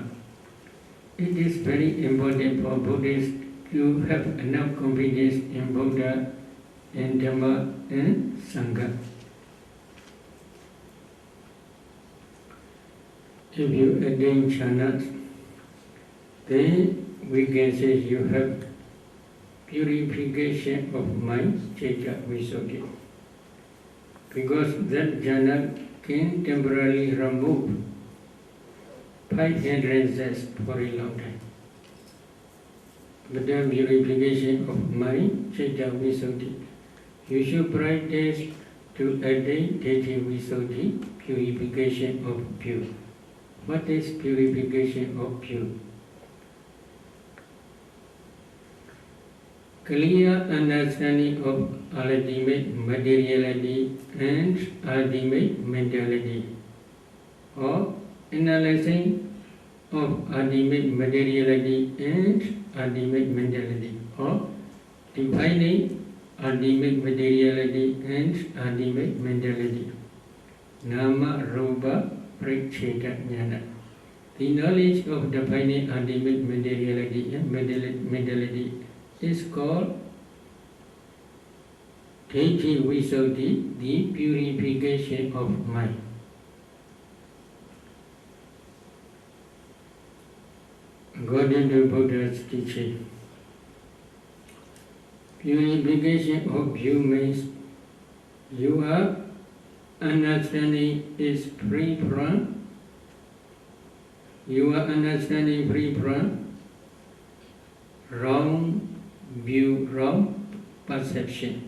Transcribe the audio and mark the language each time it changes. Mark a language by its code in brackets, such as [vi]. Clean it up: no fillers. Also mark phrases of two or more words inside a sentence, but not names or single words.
[en] It is very important for Buddhists to have enough confidence in Buddha, in Dhamma, and Sangha. If you attain jhanas, then we can say you have purification of mind, [pi] citta, visuddhi. [en] Because that jhana can temporarily remove 5 hindrances for a long time. But the purification of mind, [pi] citta, visuddhi, [en] you should practice to attain [pi] ditthi visuddhi, [en] purification of pure. What is purification of pure? Clear understanding of ultimate materiality and ultimate mentality, or analyzing of ultimate materiality and ultimate mentality, or defining ultimate materiality and ultimate mentality. [pi] Nama Rupa Pritcheta Jnana. [en] The knowledge of defining ultimate materiality and mentality is called [pi] ditthi visuddhi, [en] the purification of mind. According to Buddha's teaching, purification of view means your understanding is free from wrong view, wrong perception.